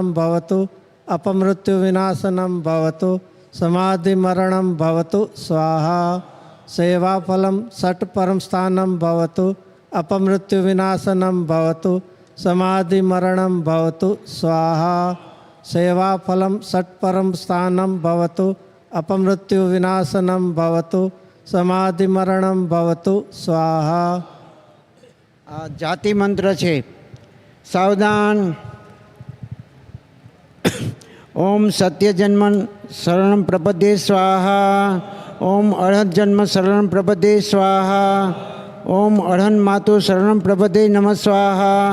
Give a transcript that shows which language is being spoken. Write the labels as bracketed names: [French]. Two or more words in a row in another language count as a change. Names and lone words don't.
[Sanskrit] भवतु अपमृत्युविनाशनं भवतु समाधिमरणं भवतु स्वाहा सेवाफलं षट्परं स्थानं भवतु अपमृत्युविनाशनं भवतु समाधिमरणं भवतु स्वाहा सेवाफलं षट्परं स्थानं भवतु अपमृत्युविनाशनं भवतु समाधिमरणं भवतु स्वाहा। [Gujarati] આ જાતિ મંત્ર છે. સાવધાન. [Sanskrit] ઓમ સત્યજન્મ શરણમ પ્રપદે સ્વાહા. ઓમ અર્હત જન્મ શરણમ પ્રપદે સ્વાહા. ઓમ અર્હન માતુ શરણમ પ્રપદે નમઃ સ્વાહા.